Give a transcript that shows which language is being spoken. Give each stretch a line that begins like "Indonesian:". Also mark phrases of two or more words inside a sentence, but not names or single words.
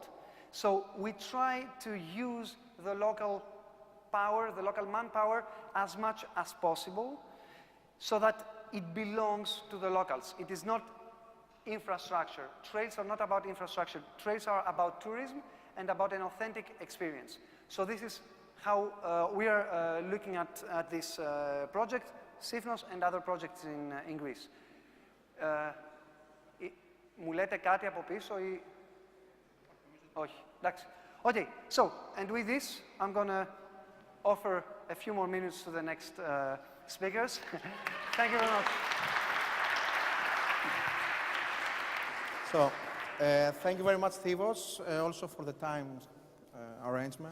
English: So we try to use the local power, the local manpower, as much as possible so that it belongs to the locals. It is not infrastructure. Trails are not about infrastructure. Trails are about tourism, and about an authentic experience. So this is how we are looking at this project, Sifnos and other projects in Greece.
Greek: Μου λέτε κάτι από πίσω ή... Όχι, εντάξει.
English: Okay, so, and with this, I'm going to offer a few more minutes to the next speakers. Thank you very much. So, thank you very much, Fivos, also for the time arrangement.